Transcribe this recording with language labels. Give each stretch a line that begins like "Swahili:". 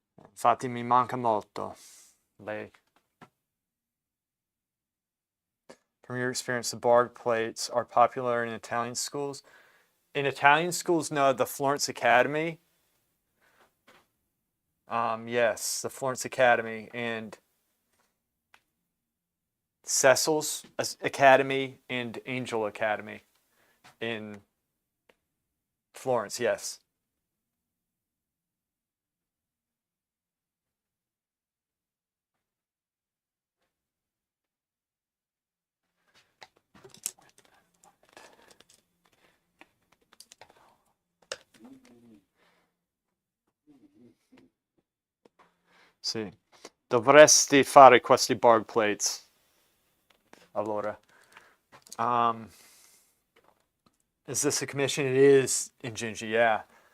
Italian: Infatti mi manca molto lei.
English: From your experience, the bark plates are popular in Italian schools. In Italian schools, no, the Florence Academy. Yes, the Florence Academy and Cecil's Academy and Angel Academy in Florence, yes.
Italian: Sì, dovresti fare questi bark plates.
English: Allora, is this a commission? It is in Gingy, yeah.